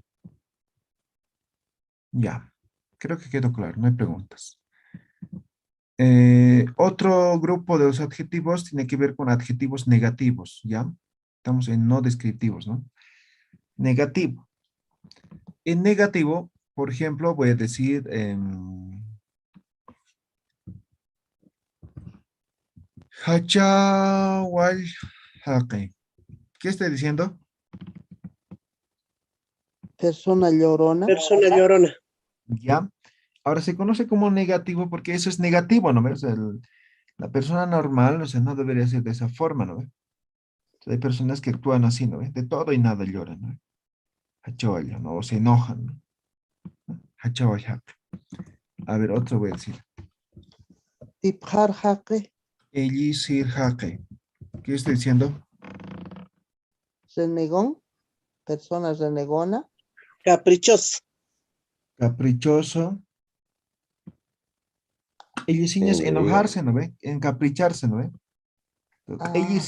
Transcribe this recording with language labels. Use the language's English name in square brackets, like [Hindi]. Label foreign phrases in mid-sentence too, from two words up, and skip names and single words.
[Spanish] Ya, creo que quedó claro, no hay preguntas. Otro grupo de los adjetivos tiene que ver con adjetivos negativos, ¿ya? Estamos en no descriptivos, ¿no? Negativo. En negativo, por ejemplo, voy a decir [Aymara] hachawal haqi. [Spanish] ¿Qué estoy diciendo? Persona llorona. Persona llorona. ¿Ya? Ahora se conoce como negativo porque eso es negativo, ¿no ves? La persona normal, o sea, no debería ser de esa forma, ¿no ves? Hay personas que actúan así, ¿no ves? De todo y nada lloran, ¿no? Hachawal, ¿no? O se enojan, ¿no? [Aymara] Hachawal haqi. [Spanish] A ver, otro voy a decir. [Aymara] Tipjar jaque. Ellisir haqi. [Spanish] ¿Qué estoy diciendo? Renegón. Persona renegona. Caprichoso. Caprichoso. Ellos es Engreído. enojarse, ¿no ve? Encapricharse, ¿no ve? Ellos